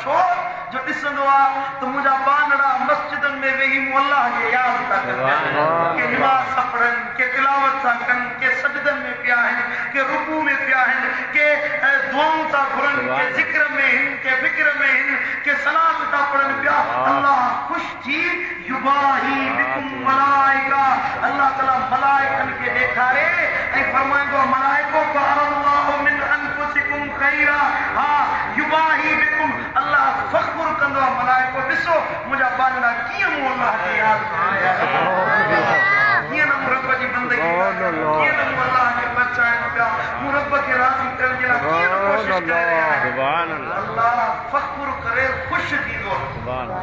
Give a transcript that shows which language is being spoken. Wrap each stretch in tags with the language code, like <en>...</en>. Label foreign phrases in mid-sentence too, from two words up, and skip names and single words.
<sd>छो जो ॾिसंदो आहे त मुंहिंजा बानड़ा मस्जिदनि में वेही मूं अल्लाह खे यादि था कनि, के नमाज़ था पढ़नि, के तिलावत था कनि, के सजदनि में पिया आहिनि, के रुकू में पिया आहिनि, के दुआऊं था घुरनि, के ज़िक्र में आहिनि, के फ़िक्र में आहिनि, के सलात था पढ़नि पिया। अल्लाह ख़ुशि थी</sd> <ar>يباهي بكم ملائكة,</ar> <sd>अल्लाह ताला मलाइकनि खे ॾेखारे ऐं फरमाईंदो मलाइको</sd> <ar>فأروا الله من أنفسكم خيرا,</ar> <sd>हा</sd> <ar>يباهي بكم,</ar> <sd>अल्लाह फ़ख्र कंदो आहे मलाइको ॾिसो मुंहिंजा बानड़ा कीअं मूं अल्लाह खे यादि कया, कीअं न मूं रब जी बंदगी, कीअं न मूं अल्लाह खे बचाइनि पिया, मूं रब खे राज़ी करण जे लाइ कीअं न कोशिशि करे रहिया आहियूं। अल्लाह फ़ख्र करे ख़ुशि थींदो आहे।</sd>